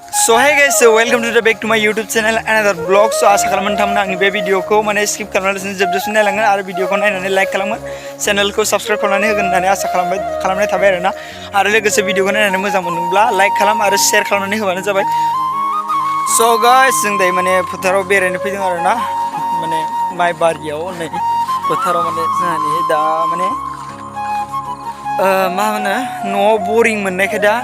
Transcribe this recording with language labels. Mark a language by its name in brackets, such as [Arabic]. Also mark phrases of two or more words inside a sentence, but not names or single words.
[English] So hey guys, so welcome to the back to my YouTube channel another vlog. [Bodo] So आशा खालामो नोंथांमोना आंनि बे भिडिअखौ माने स्किप खालामालासिनो जोबजासिम नायलांगोन आरो भिडिअखौ नायनानै लाइक खालामो चेनेलखौ साबस्क्राइब खालामनानै होगोन होननानै आसा खालामनाय थाबाय आरोना आरो लोगोसे भिडिअखौ नायनानै मोजां मोनदोंब्ला लाइक खालाम आरो शेयार खालामनानै होबानो जाबाय। [English] So guys [Bodo] जों दायो माने फोथाराव बेरायनो फैदों आरोना माने माइ बारियाव नै फोथाराव माने जोंहानि दा माने मा होनो न'आव बरिं मोननायखाय दा